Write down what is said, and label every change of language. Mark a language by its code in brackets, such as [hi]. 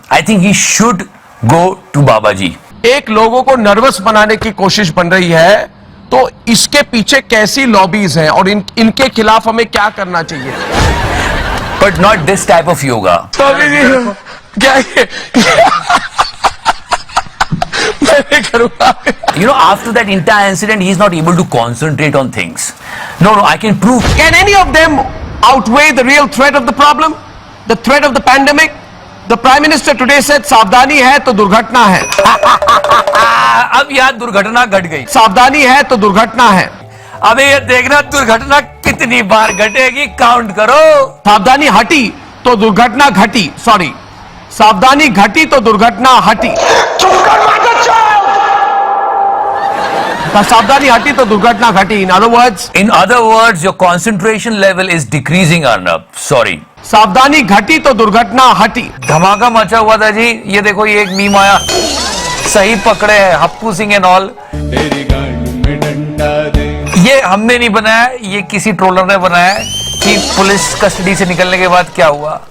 [en] I think he should go to Babaji. [hi] एक लोगों को नर्वस बनाने की कोशिश बन रही है, तो इसके पीछे कैसी लॉबीज हैं और इनके खिलाफ हमें क्या करना चाहिए? [en] But not this type of yoga. [hi] क्या मैं करूँगा? [en] You know, after that entire incident, he is not able to concentrate on things. No, I can prove. Can any of them outweigh the real threat of the problem? The threat of the pandemic? The Prime Minister today said, [hi] सावधानी है तो दुर्घटना है। अब यार दुर्घटना घट गई। सावधानी है तो दुर्घटना है। अबे ये देखना दुर्घटना कितनी बार घटेगी, काउंट करो। सावधानी हटी तो दुर्घटना घटी। सॉरी, सावधानी घटी तो दुर्घटना हटी। सावधानी हटी तो दुर्घटना घटी। [en] In other words, your concentration level is decreasing, Arnab. Sorry. [hi] सावधानी घटी तो दुर्घटना हटी। धमाका मचा हुआ था जी। ये देखो, ये एक मीम आया, सही पकड़े हैं हप्पू सिंह एंड ऑल। ये हमने नहीं बनाया, ये किसी ट्रोलर ने बनाया कि पुलिस कस्टडी से निकलने के बाद क्या हुआ।